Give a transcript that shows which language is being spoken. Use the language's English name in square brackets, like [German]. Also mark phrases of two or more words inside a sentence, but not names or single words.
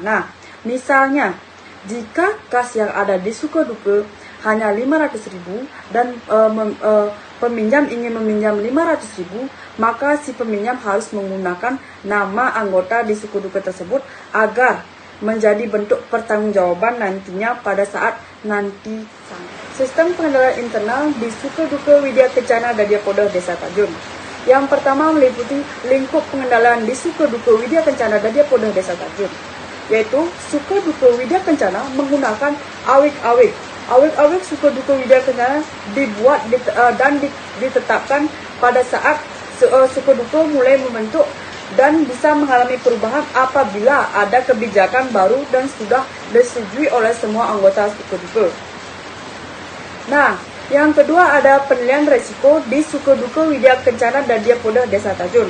[Indonesian] Nah, misalnya jika kas yang ada di Sukaduka hanya 500.000 dan peminjam ingin meminjam 500.000, maka si peminjam harus menggunakan nama anggota di Sukaduka tersebut agar menjadi bentuk pertanggungjawaban nantinya pada saat nanti. Sistem pengendalian internal di Sukaduka Widya Kencana Dadyapodah Desa Tajun. Yang pertama meliputi lingkup pengendalian di Sukaduka Widya Kencana Dadyapodah Desa Tajun, yaitu Sukaduka Widya Kencana menggunakan awik-awik. Awik-awik Sukaduka Widya Kencana dibuat dan ditetapkan pada saat Sukaduka mulai membentuk dan bisa mengalami perubahan apabila ada kebijakan baru dan sudah disetujui oleh semua anggota Sukaduka. Nah, yang kedua ada penilaian resiko di Sukoduko Widya Kencana Dadya Podah Desa Tajun.